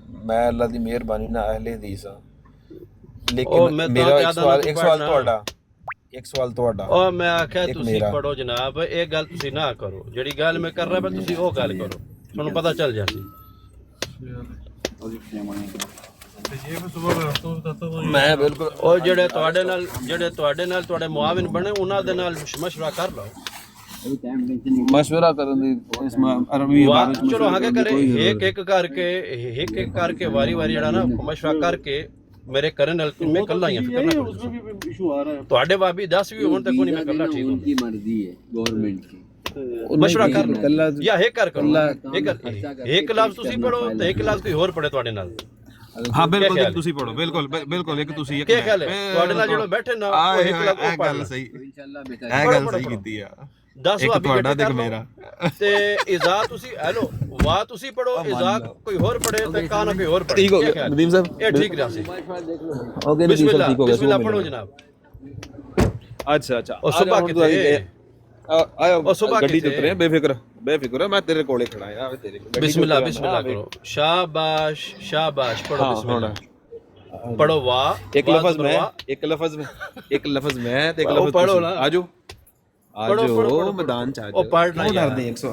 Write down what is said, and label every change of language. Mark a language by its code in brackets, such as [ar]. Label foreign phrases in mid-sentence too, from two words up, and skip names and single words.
[pa] میں اللہ دی مہربانی نال اہل حدیث ہاں. لیکن میرا ایک سوال تہاڈا اور میں آکھیا تسی پڑھو جناب. ایک گل تسی نہ کرو جڑی گل میں کر رہا تسی وہ گل کرو تھانوں پتہ چل جاسی. میں بالکل اور جڑے تواڈے نال تواڈے معاون بنے انہاں دے نال مشورہ کر لو. مشورہ کرن دی اس عربی عبارت چلو آگے کرے ایک کر کے واری جڑا نا مشورہ کر کے میرے کرن نال میں کلا ہی فکر نہ کرو. تواڈے بابی 10 بھی ہون تے کوئی میں کلا ٹھیک ہوں. کی مرضی ہے گورنمنٹ کی. مشورہ کر لو یا ایک کر کرو. ایک لفظ تسی پڑھو تے ایک لفظ کوئی اور پڑھے تواڈے نال. ہاں بالکل ایک تسی پڑھو. بالکل ایک تسی ایک کیا خیال ہے تواڈے نال جڑو بیٹھے نا وہ ایک لفظ پڑھ لو. صحیح اے گل صحیح کیتی ہے. 10 ایک تواڈا تے میرا تے اذا تسی ہیلو وا تسی پڑھو اذا کوئی اور پڑھے تے کانا کوئی اور پڑھے. ٹھیک ہو گیا ندیم صاحب. اے ٹھیک رہا سی. اوکے بسم ندیم صاحب ٹھیک ہو گیا. بسم اللہ پڑھو جناب. اچھا اور صبح کتے آیا اور صبح گڈی تے کتے اترے بے فکر میں تیرے کولے کھڑا ہاں. تیرے بسم اللہ کرو. شاباش پڑھو بسم اللہ. پڑھو وا ایک لفظ میں تے ایک لفظ پڑھو نا. آجو میدان چ آجو. پڑھ کیوں ڈر دیں 100